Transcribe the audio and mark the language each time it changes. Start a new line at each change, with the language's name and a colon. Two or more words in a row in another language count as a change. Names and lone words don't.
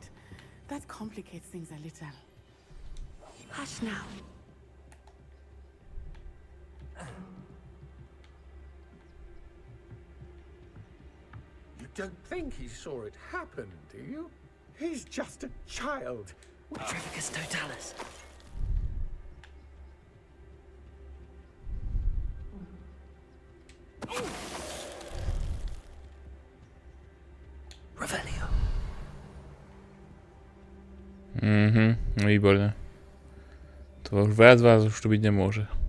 English: That complicates things a little. Hush now. You don't think he saw it happen, do you? He's just a child. Trivicus totalis. Revelio.
Slovak: Výborné. To už viac vás už tu byť nemôže.